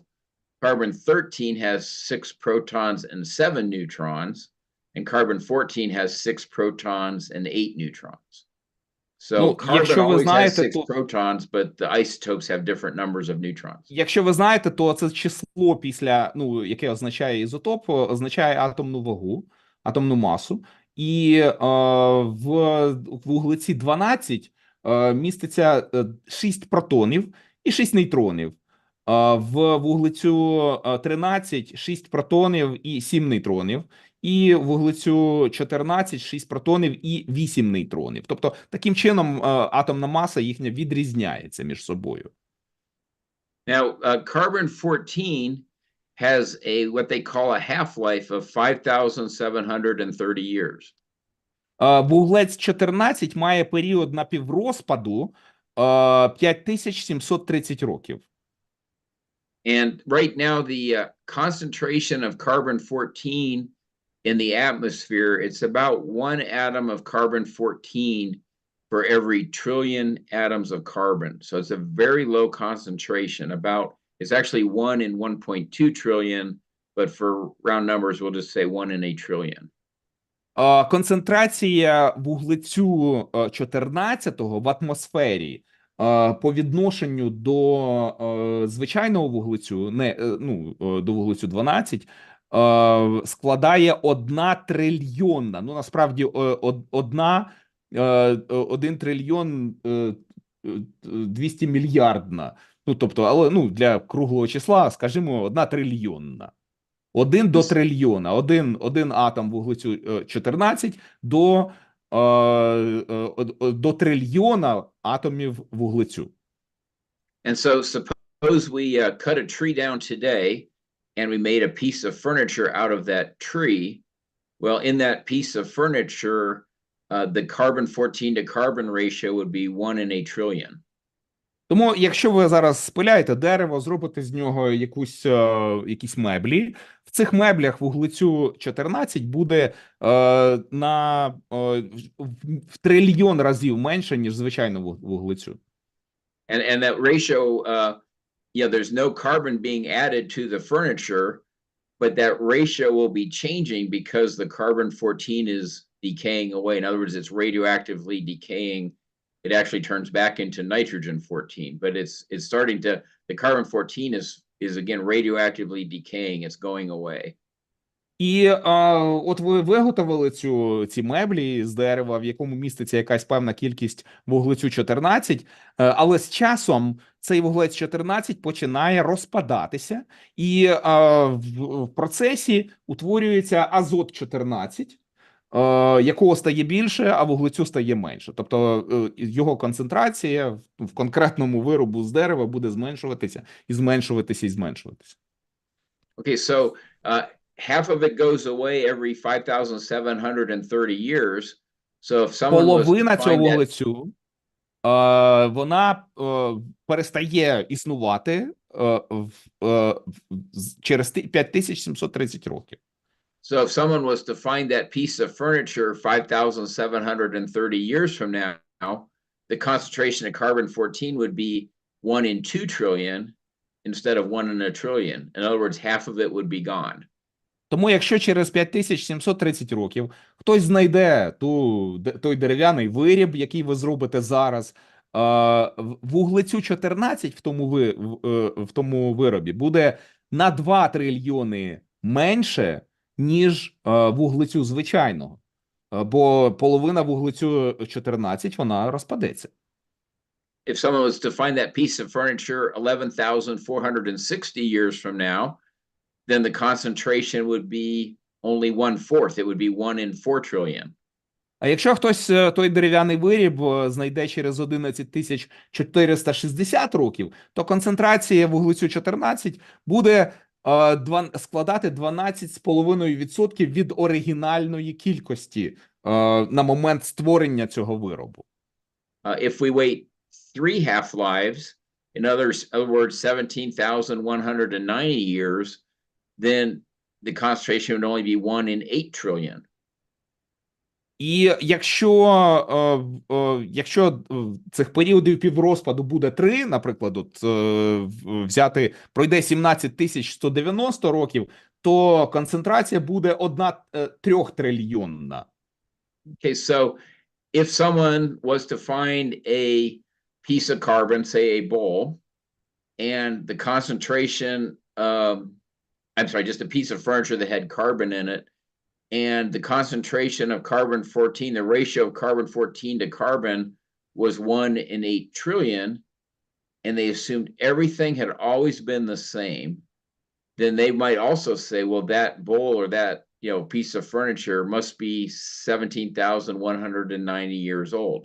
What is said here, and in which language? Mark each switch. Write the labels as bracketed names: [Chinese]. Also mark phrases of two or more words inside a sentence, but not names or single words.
[English] Carbon-13 has 6 protons and 7 neutrons, and carbon-14 has 6 protons and 8 neutrons. So carbon always has 6 protons, but the isotopes have different numbers of neutrons. [Ukrainian] Якщо ви знаєте, то це число після, яке означає ізотоп, означає атомну вагу, атомну масу. І в вуглеці 12 міститься 6 протонів і 6 нейтронів. В вуглецю 13 – 6 протонів і 7 нейтронів. І в вуглецю 14 – 6 протонів і 8 нейтронів. Тобто, таким чином, атомна маса їхня відрізняється між собою. [English] Now, carbon-14 has what they call a half-life of 5,730 years. [Ukrainian] Вуглець 14 має період напіврозпаду 5730 років. [English] And right now, the concentration of carbon-14 in the atmosphere, it's about 1 atom of carbon-14 for every trillion atoms of carbon. So it's a very low concentration. It's actually 1 in 1.2 trillion, but for round numbers, we'll just say 1 in a trillion. [Ukrainian] Концентрація вуглецю 14-го в атмосфері по відношенню до звичайного вуглецю, до вуглецю 12, складає 1 трильйонна, насправді 1 трильйон 200 мільярдна, тобто, але для круглого числа, скажімо, 1 трильйонна. 1 до трильйона, один атом вуглецю 14 до до трильйона атомів вуглецю. [English] And so suppose we cut a tree down today and we made a piece of furniture out of that tree. Well, in that piece of furniture, the carbon-14 to carbon ratio would be 1 in a trillion. [Ukrainian] Тому, якщо ви зараз спиляєте дерево, зробите з нього якісь меблі, в цих меблях вуглецю 14 буде в трильйон разів менше, ніж звичайно вуглецю. [English] And that ratio, there's no carbon being added to the furniture, but that ratio will be changing because the carbon-14 is decaying away. In other words, it's radioactively decaying. It actually turns back into nitrogen-14, but it's starting to, the carbon-14 is again radioactively decaying. It's going away. [Ukrainian] І от ви виготовили ці меблі з дерева, в якому міститься якась певна кількість вуглецю 14, але з часом цей вуглець 14 починає розпадатися, і в процесі утворюється азот 14, якого стає більше, а вуглецю стає менше. Тобто його концентрація в конкретному виробу з дерева буде зменшуватися і зменшуватися і зменшуватися. [English] Okay, so half of it goes away every 5,730 years. So if someone was to [Ukrainian] Половина цього [English] find that, [Ukrainian] вуглецю, вона перестає існувати через 5730 років. [English] so if someone was to find that piece of furniture 5,730 years from now, the concentration of carbon-14 would be 1 in 2 trillion instead of 1 in a trillion. In other words, half of it would be gone. [Ukrainian] Тому якщо через 5730 років хтось знайде той дерев'яний виріб, який ви зробите зараз, вуглецю 14 в тому виробі буде на 2 трильйони менше, ніж вуглецю звичайного. Бо половина вуглецю 14, вона розпадеться. [English] If someone was to find that piece of furniture 11,460 years from now, then the concentration would be only 1/4. It would be 1 in 4 trillion. [Ukrainian] А якщо хтось той дерев'яний виріб знайде через 11460 років, то концентрація вуглецю 14 буде складати 12,5% від оригінальної кількості на момент створення цього виробу. [English] If we wait 3 half-lives, in other words, 17,190 years, then the concentration would only be 1 in 8 trillion. [Ukrainian] І якщо цих періодів піврозпаду буде 3, наприклад, пройде 17190 років, то концентрація буде 1/3 трильйонна. [English] Okay, so if someone was to find a piece of carbon, say a bowl, and the concentration, just a piece of furniture that had carbon in it, and the concentration of carbon-14, the ratio of carbon-14 to carbon was 1 in 8 trillion, and they assumed everything had always been the same, then they might also say, well, that bowl or that piece of furniture must be 17,190 years old.